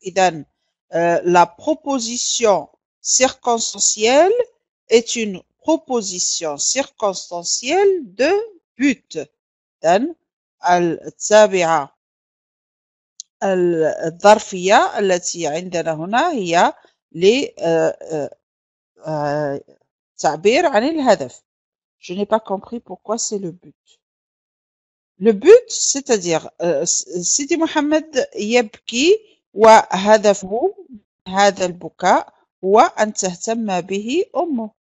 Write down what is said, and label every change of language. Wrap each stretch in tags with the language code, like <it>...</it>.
<ar>إذن</ar> <fr>la proposition circonstancielle est une proposition circonstancielle de but.</fr> <ar>إذن التابعة الظرفية التي عندنا هنا هي للتعبير عن الهدف.</ar> <fr>Je n'ai pas compris pourquoi c'est le but. Le but, c'est-à-dire</fr> <ar>سيدي محمد يبكي وهدفه هذا البكاء هو أن تهتم به أمه.</ar>